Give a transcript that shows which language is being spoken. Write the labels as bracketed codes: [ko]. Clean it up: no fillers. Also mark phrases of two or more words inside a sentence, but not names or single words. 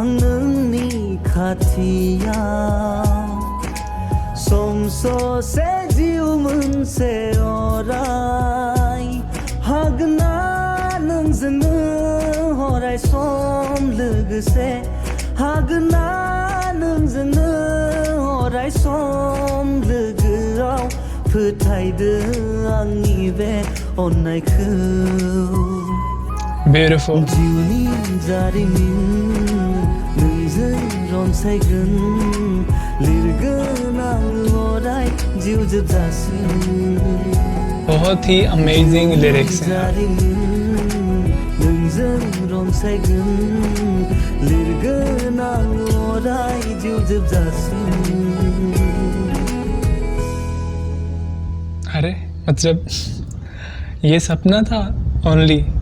[brx] नोंनि खाथियाव सम ससे जिउ मोनसे अराय हागोना नोंजोंनो अराय सम लोगोसे हागोना नोंजोंनो अराय सम लोगोआव फोथायदो आंनि बे अननायखौ। [en] ब्यूटीफुल। [brx] जिउनि जारिमिन नोंजों रनसायगोन लिरगोन आं अराय जिउ जोबजासिम। [hi] बहुत ही [en] amazing lyrics [hi] हैं यार। [brx] नोंजों रनसायगोन लिरगोन आं अराय जिउ जोबजासिम। [hi] अरे मतलब ये सपना था ओनली।